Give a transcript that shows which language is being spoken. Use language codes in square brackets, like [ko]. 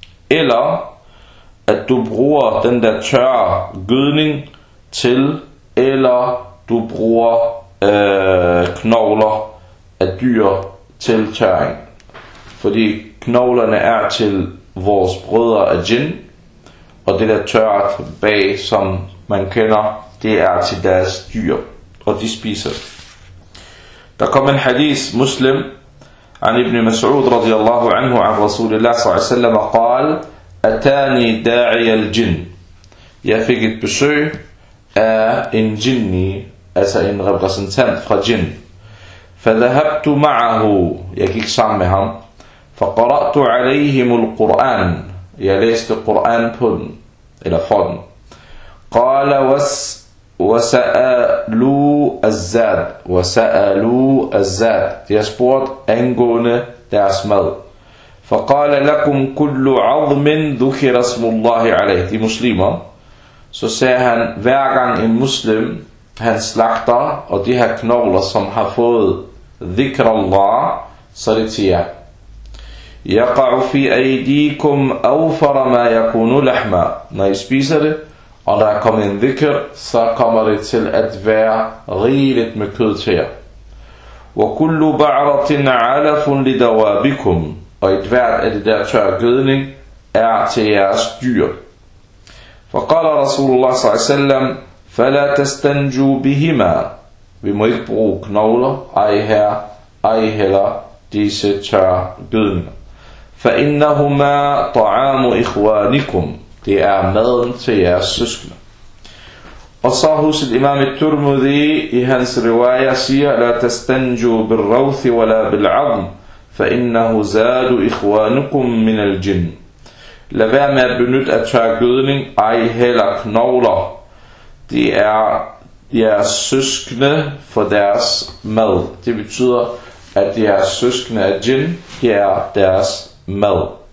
[da] Eller at du bruger den der tørre gødning til, eller du bruger knogler af dyr til tørring. Fordi knoglerne er til vores brødre af jinn, og det der tørret bag, som man kender, det er til deres dyr, og de spiser. Der kom en hadith muslim, [ar] عن ابن مسعود رضي الله عنه عن رسول الله صلى الله عليه وسلم قال أتاني داعي الجن. [da] Jeg fik et besøg af en jinni, altså en repræsentant fra jinn. [ar] فذهبت معه, [da] jeg gik sammen med ham. [ar] فقرأت عليهم القرآن, [da] jeg læste القرآن på den, eller for den. [ar] قال وسألوا الزاد, وسألوا الزاد, [da] de har spurgt angående deres mad. [ar] فقال لكم كل عظم ذكر اسم الله عليه, [da] de muslimer. Så sagde han, hver gang en muslim, han slagter, og de her knogler, som har fået ذكر الله, så det siger, [ar] يقع في أيديكم أوفر ما يكون لحما, [da] når I spiser det, Og der er kommet en dhikr, så kommer det til at være rigeligt med kød til jer. [ar] وَكُلُّ بَعْرَةٍ عَلَفٌ لِدَوَابِكُمْ. [da] Og et hvert af det der tørre gødning er til jeres dyr. [ar] فَقَالَ رَسُولُ اللَّهِ صَلَّى اللَّهُ عَلَيْهِ وَسَلَّمَ فَلَا تَسْتَنْجُوا بِهِمَا. [da] Vi må ikke bruge knogler, ej her, ej heller disse tørre gødninger. [ar] فَإِنَّهُمَا طَعَامُ إِخْوَانِكُمْ. [da] Det er maden til jeres søskende. Og så huset imam al-Tirmidhi i hans riwayah siger, [ar] لا تستنجوا بالروث ولا بالعظم فإنه زاد إخوانكم من الجن. [da] Lad være med at benytte af tørre gødning, ej heller knogler. Det er jeres søskende for deres mad. Det betyder, at jeres søskende af jinn, det er deres mad.